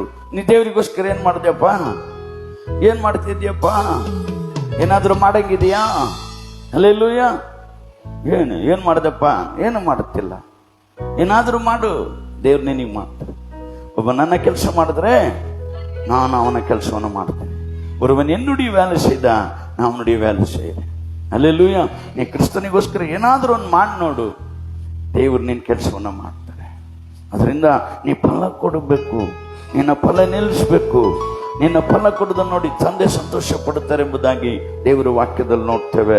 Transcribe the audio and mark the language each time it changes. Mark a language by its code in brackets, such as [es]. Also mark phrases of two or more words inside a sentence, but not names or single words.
[kn] ನೀ ದೇವರಿಗೋಸ್ಕರ ಏನ್ ಮಾಡಿದ್ಯಪ್ಪ, ಏನ್ ಮಾಡ್ತಿದ್ಯಪ್ಪ, ಏನಾದ್ರೂ ಮಾಡಂಗಿದೆಯಾ? ಹಲ್ಲೆಲೂಯ. ಏನ್ ಮಾಡ್ದಪ್ಪ? ಏನು ಮಾಡುತ್ತಿಲ್ಲ. ಏನಾದ್ರೂ ಮಾಡು, ದೇವ್ರು ನಿನಗೆ ಮಾಡ್ತಾರೆ. ಒಬ್ಬ ನನ್ನ ಕೆಲಸ ಮಾಡಿದ್ರೆ ನಾನು ಅವನ ಕೆಲಸವನ್ನು ಮಾಡ್ತೇನೆ. [ta] ಒಬ್ಬನ என்னுடைய வேலை செய்தா நான் அவனுடைய வேலை செய்கிறேன். [kn] ಹಲ್ಲೆಲೂಯ. ನೀ ಕ್ರಿಸ್ತನಿಗೋಸ್ಕರ ಏನಾದ್ರೂ ಒಂದು ಮಾಡಿ ನೋಡು, ದೇವ್ರು ನಿನ್ನ ಕೆಲಸವನ್ನು ಮಾಡ್ತಾರೆ. ಅದರಿಂದ ನೀ ಫಲ ಕೊಡಬೇಕು, ನಿನ್ನ ಫಲ ನಿಲ್ಲಿಸ್ಬೇಕು. ನಿನ್ನ ಫಲ ಕೊಡೋದನ್ನು ನೋಡಿ ತಂದೆ ಸಂತೋಷ ಪಡುತ್ತಾರೆ ಎಂಬುದಾಗಿ ದೇವರ ವಾಕ್ಯದಲ್ಲಿ ನೋಡ್ತೇವೆ.